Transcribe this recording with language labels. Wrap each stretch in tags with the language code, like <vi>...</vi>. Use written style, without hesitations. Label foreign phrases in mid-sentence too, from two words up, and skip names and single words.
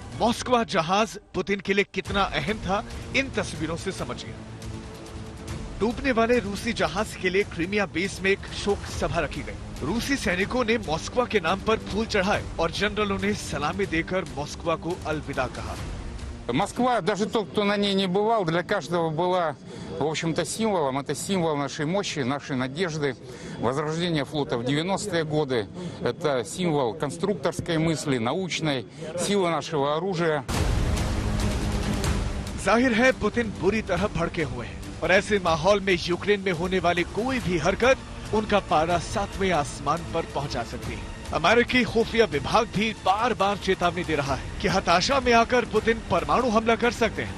<hi>मॉस्कवा जहाज पुतिन के लिए कितना अहम था इन तस्वीरों से समझिए। डूबने वाले रूसी जहाज के लिए क्रीमिया बेस में एक शोक सभा रखी गई। रूसी सैनिकों ने मॉस्कवा के नाम पर फूल चढ़ाए और जनरलों ने सलामी देकर मॉस्कवा को अलविदा कहा।</hi> <ru>Москва, даже тот, кто на ней не бывал, для каждого была, в общем-то, символом. Это символ нашей мощи, нашей надежды, возрождения флота в 90-е годы. Это символ конструкторской мысли, научной, силы нашего оружия.</ru> <hi>जाहिर है पुतिन बुरी तरह भड़के हुए हैं और ऐसे माहौल में यूक्रेन में होने वाली कोई भी हरकत उनका पारा 7वें आसमान पर पहुंचा सकती है। अमेरिकी खुफिया विभाग भी बार बार चेतावनी दे रहा है कि हताशा में आकर पुतिन परमाणु हमला कर सकते हैं।</hi>